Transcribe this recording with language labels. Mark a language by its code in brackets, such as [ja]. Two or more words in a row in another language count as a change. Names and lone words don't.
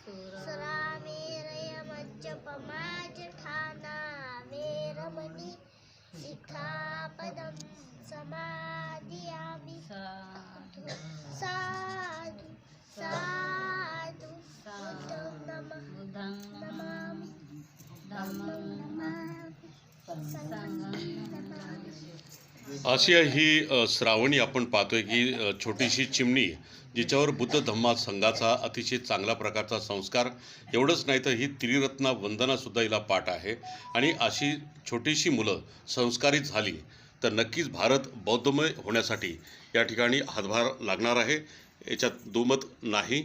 [pi] सुरामेरयमज्जपमाजठाना वेरमणि सिक्खापदं समादियामि. साधु साधु बुद्धं नमामि, धम्मं नमामि, संघं नमामि. [mr] अशी ही श्रावणी आपण पाहतोय की छोटीशी चिमणी, जिच्यावर बुद्ध धम्मा संघाचा अतिशय चांगला प्रकारचा संस्कार, एवढंच नाही तर ही त्रिरत्न वंदनासुद्धा हिला पाठ आहे. आणि अशी छोटीशी मुलं संस्कारित झाली तर नक्कीच भारत बौद्धमय होण्यासाठी या ठिकाणी हातभार लागणार आहे, याच्यात दुमत नाही.